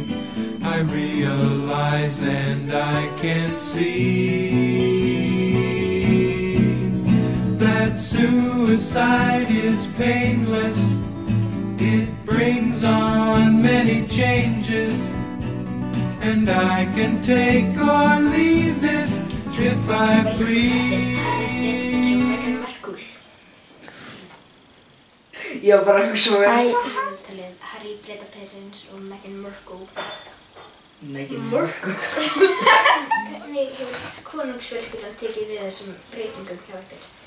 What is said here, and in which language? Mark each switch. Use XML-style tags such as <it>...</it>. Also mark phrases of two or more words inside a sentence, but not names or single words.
<en>I realize and I can see that suicide is painless. It brings on many changes, and I can take or leave it if I please.</en> <is>Ég var bara að hugsa um þess. Harry Breda Perrins og Meghan Markle. Meghan Markle? Hvernig hefur konungsfjölskyldan tekið við þessum breytingum hjá ykkur?</is>